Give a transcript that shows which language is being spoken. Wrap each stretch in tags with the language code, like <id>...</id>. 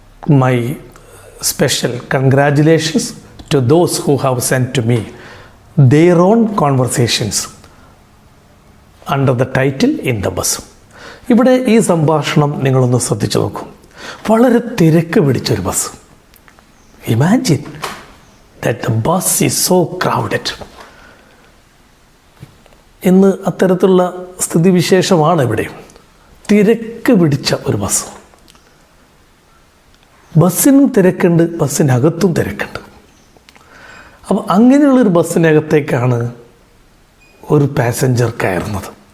<en>My special congratulations to those who have sent to me their own conversations under the title in the bus.</en> <ml>ഇവിടെ ഈ സംഭാഷണം നിങ്ങളൊന്ന് ശ്രദ്ധിച്ചു നോക്കും. വളരെ തിരക്ക് പിടിച്ചൊരു bus.</ml> <en>Imagine that the bus is so crowded.</en> <ml>ഇന്ന് അത്തരത്തിലുള്ള സ്ഥിതിവിശേഷമാണ് ഇവിടെ. തിരക്ക് പിടിച്ച ഒരു ബസ്. ബസ്സിനും തിരക്കുണ്ട്, ബസ്സിനകത്തും തിരക്കുണ്ട്. അപ്പോൾ അങ്ങനെയുള്ളൊരു ബസ്സിനകത്തേക്കാണ് ഒരു പാസഞ്ചർ കയറുന്നത്.</ml>